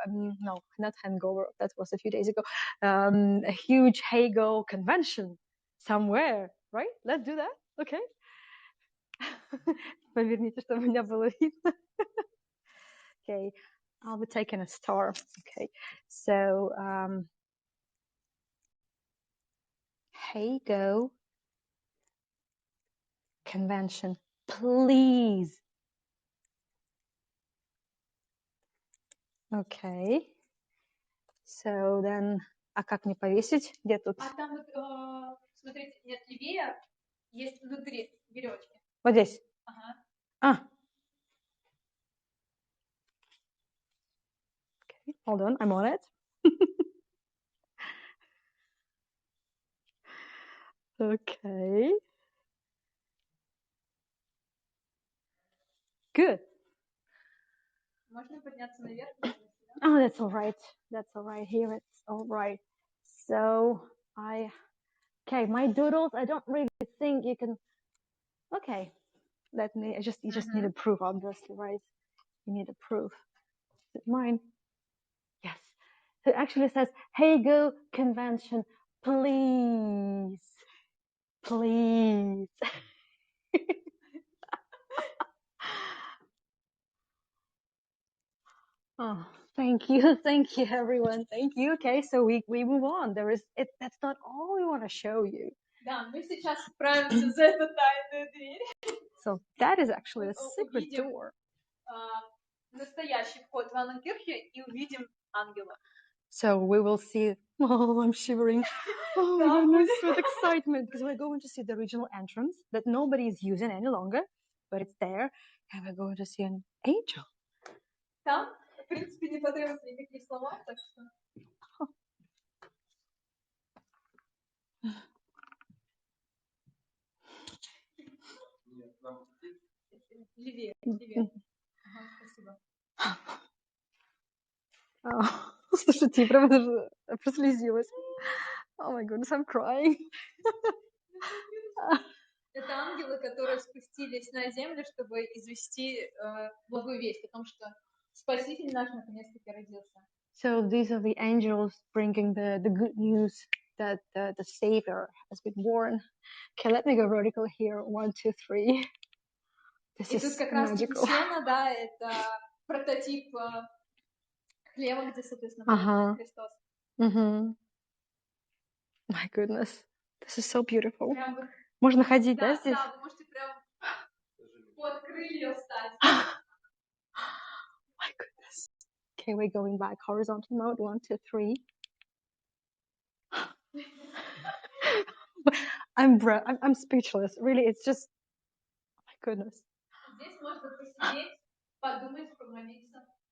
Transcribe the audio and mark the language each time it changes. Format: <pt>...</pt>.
<en>No, not hangover. That was a few days ago. A huge Hago convention somewhere, right? Let's do that. Okay.</en> <ru>Поверните, чтобы меня было видно.</ru> <en>Okay, I'll be taking a star. Okay, so Hago convention, please. Okay. So then,</en> <ru>а как мне повесить? Где тут? А там вот, смотрите, нет, левее есть внутри веревочки. Вот здесь? Ага.</ru> <en>Okay, hold on, I'm on it. Okay. Good.</en> <ru>Можно подняться наверх?</ru> <en>Oh, that's all right. That's all right. Here it's all right. So okay, my doodles, I don't really think you can, okay. You just need a proof, obviously, right? You need a proof. Is it mine? Yes. So it actually says, Hago convention, please. Please. Oh, thank you everyone, thank you. Okay, so we move on. That's not all we want to show you.</en> <ru>Да, мы сейчас отправимся за эту тайную дверь.</ru> <en>So that is actually a secret door.</en> <ru>Настоящий вход в Анненкирche и увидим ангела.</ru> <en>So we will see. Oh, I'm shivering. Oh my goodness, with excitement, because we're going to see the original entrance that nobody is using any longer, but it's there, and we're going to see an angel.</en> <ru>Там, в принципе, не потребуется никаких слов, так что... Левее, левее. Ага, спасибо. Слушайте, я прям даже прослезилась.</ru> <en>Oh my goodness, I'm crying.</en> <ru>Это ангелы, которые спустились на землю, чтобы извести благую весть о том, что Спаситель наш наконец-таки родился.</ru> <en>So these are the angels bringing the good news that the Savior has been born. Okay, let me go vertical here. 1, 2, 3. This</en> <ru>И тут</ru> <en>is</en> <ru>как раз-таки</ru> <en>magical.</en> <ru>сено, да, это прототип хлеба, где, соответственно, был Христос.</ru> <en>My goodness, this is so beautiful.</en> <ru>Прям вот... Можно ходить, да, здесь? Да, вы можете прям под крылья встать.</ru> <en>My goodness. Okay, we're going back. Horizontal mode. 1, 2, 3. I'm speechless. Really, it's just, oh my goodness.</en> <ru>Здесь можно посидеть, подумать, помолиться.</ru>